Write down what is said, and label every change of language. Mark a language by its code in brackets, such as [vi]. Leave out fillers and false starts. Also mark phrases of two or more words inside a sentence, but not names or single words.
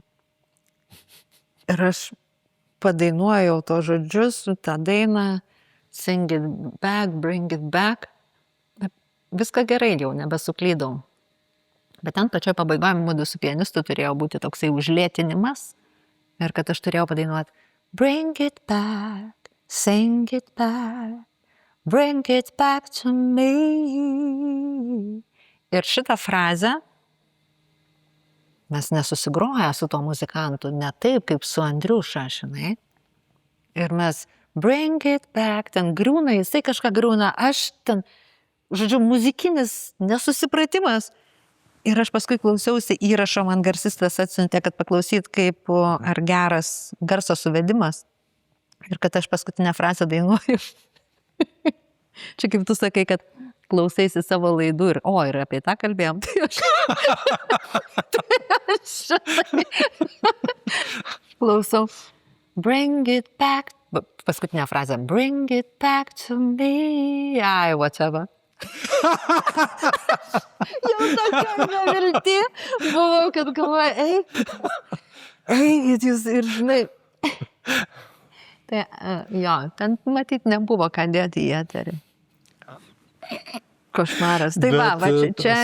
[lt] Ir aš padainuojau to žodžius, tą dainą, [en] Sing It Back, Bring It Back. [lt] Viską gerai, jau nebesuklydau. Bet ten pačioj pabaigoje mudu su pianistu turėjo būti toksai užlėtinimas ir kad aš turėjau padainuoti [en] Bring it back, sing it back, bring it back to me. [lt] Ir šitą frazę mes nesusigroję su to muzikantu, ne taip kaip su Andriuša, žinai. Ir mes [en] bring it back, [lt] ten griūna, jisai kažką griūna, aš ten, žodžiu, muzikinis nesusipratimas. Ir aš paskui klausiausi įrašo, man garsistas atsiuntė, kad paklausyt, kaip ar geras garso suvedimas. Ir kad aš paskutinę frazę dainuoju. Čia kaip tu sakai, kad klausaisi savo laidų ir, ir apie tą kalbėjom. Tai aš klausau. [en] Bring it back. [lt] Paskutinę frazę. [en] Bring it back to me. Whatever. [lt] Jau tokia nevilti buvau, kad galvoju, eikit jūs ir žinai. Tai jo, ten matyt nebuvo ką dėti į eterį. Košmaras. Tai čia.